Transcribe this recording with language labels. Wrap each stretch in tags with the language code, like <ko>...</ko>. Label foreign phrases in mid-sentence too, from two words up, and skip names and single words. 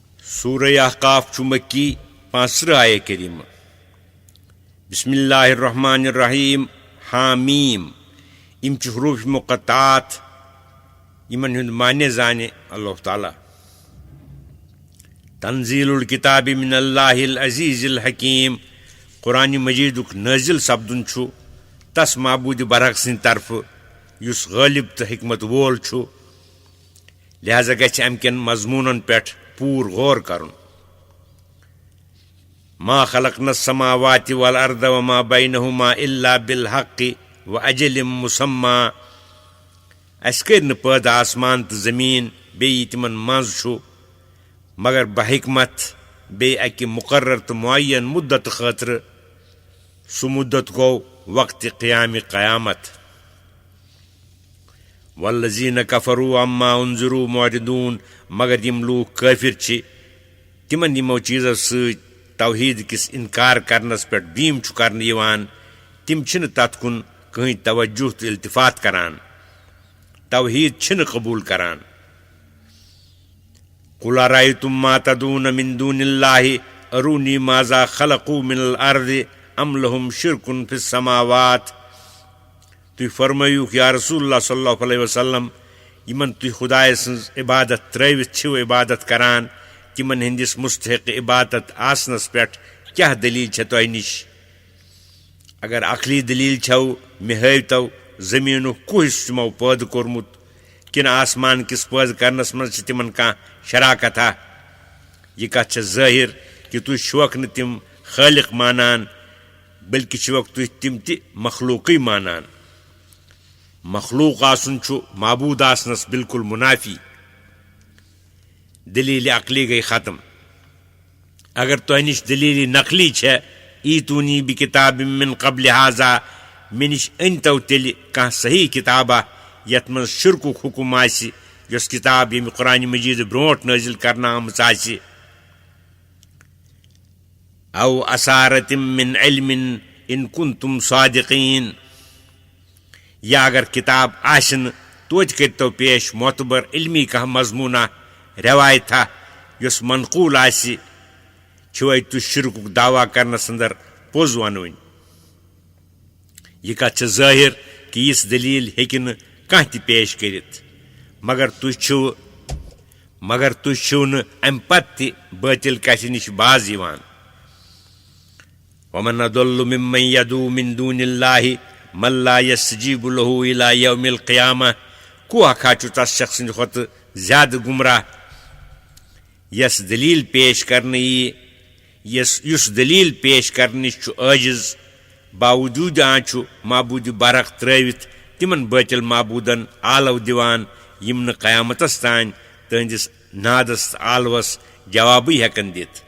<ks>سورہ احقاف چھُ مکی 50 آیہ کریمہ.</ks> <ar>بسم اللہ الرحمن الرحیم. حامیم.</ar> <ks>یم چھِ حروف مقطعات یمن ہُنٛد معنی زانہِ اللہ تعالیٰ.</ks> <ar>تنزیل الکتاب من اللہ العزیز الحکیم.</ar> <ks>قرآن مجیدُک نٲزِل سپدُن چھُ تس معبوٗدِ برحق سٕنٛدِ طرفہٕ یُس غٲلب تہٕ حکمت وول چھُ. لہذا گژھِ امہِ کٮ۪ن مضموٗنن پٮ۪ٹھ پوٗر غور کرُن.</ks> <ar>ما خلقنا السماوات والارض وما بینہما الا بالحق واجل مسمى.</ar> <ks>اس کٔرۍ نہٕ پٲدٕ آسمان تہٕ زمیٖن بیٚیہِ تِمن منٛز چھُ مگر بحکمت بیٚیہِ اکہِ مقرر تہٕ معین مدت خٲطرٕ. سُہ مدت گوٚو وقتِ قیامِ قیامت.</ks> <ar>والذین کفروا عما انذروا معرضون.</ar> <ks>مگر یم لوٗکھ کٲفر چھِ تمن یمو چیٖزو سۭتۍ توحیٖد کِس انکار کرنس پٮ۪ٹھ بیٖم چھُ کرنہٕ یِوان تِم چھِنہٕ تتھ کُن کٕہٕنۍ توجہ تہٕ التفات کران. توحیٖد چھِنہٕ قبوٗل کران.</ks> <ar>قل ارأیتم ما تدعون من دون اللہ ارونی ماذا خلقوا من الارض ام لهم شرک فی السماوات.</ar> <ks>تُہۍ فرمٲیوٗکھ</ks> <ar>یا رسول اللہ صلی اللہ علیہ وسلم</ar> <ks>یمن تُہۍ خدایہِ سٕنٛز عبادت ترٲوِتھ چھِو عبادت کران تِمن ہٕنٛدِس مستحق عبادت آسنس پٮ۪ٹھ کیٛاہ دلیٖل چھےٚ تۄہہِ نِش؟ اگر عقلی دلیٖل چھو مےٚ ہٲوتو زمیٖنُک کُس حصہٕ تِمو پٲدٕ کوٚرمُت کِنہٕ آسمان کِس پٲدٕ کرنس منٛز چھِ تِمن کانٛہہ شراکتھا. یہِ کتھ چھےٚ ظٲہِر کہِ تُہۍ چھِوکھ نہٕ تِم خٲلق مانان بلکہِ چھِوکھ تُہۍ تِم تہِ مخلوٗقٕے مانان. مخلوٗق آسُن چھُ معبوٗد آسنس بالکل منافی. دلیٖل عقلی گٔیے ختم. اگر تۄہہِ نِش دلیٖل نقلی چھےٚ</ks> <ar>ایٖتوٗنی بکتاب من قبل هذا</ar> <ks>مےٚ نِش أنۍتو تیٚلہِ کانٛہہ صحیح کِتابہ یتھ منٛز شرکُک حُکم آسہِ یۄس کِتاب ییٚمہِ قرآنِ مجیٖد برونٛٹھ نٲزِل کرنہٕ آمٕژ آسہِ.</ks> <ar>او اثارت من علم ان کنتم صادقین.</ar> <ks>یا اگر کتاب آسہِ نہٕ توتہِ کٔرۍتو پیش معتبر علمی کانٛہہ مضموٗنہ روایتھا یۄس منقوٗل آسہِ. چھِوَے تُہۍ شرکُک دعویٰ کرنس اندر پوٚز ونوٕنۍ. یہِ کتھ چھےٚ ظٲہِر کہِ یِژھ دلیٖل ہیٚکہِ نہٕ کانٛہہ تہِ پیش کٔرِتھ مگر تُہۍ چھِو نہٕ امہِ پتہٕ تہِ بٲطل کتھِ نِش باز یِوان.</ks> <ar>ومن اضل ممن يدعو من دون الله من لا يستجيب له الى يوم القيامة.</ar> <ks>کو اکھا چھُ تس شخص سٕنٛدِ کھۄتہٕ زیادٕ گمراہ یس دلیٖل پیش کرنہٕ یی یُس دلیٖل پیش کرنہٕ نِش چھُ عٲجز باوجوٗد چھُ معبوٗدِ برحق ترٲوِتھ تِمن بٲطل معبوٗدن آلو دِوان یِم نہٕ قیامتس تانۍ تٕہنٛدِس نادس تہٕ آلوس جوابٕے ہٮ۪کن دِتھ.</ks>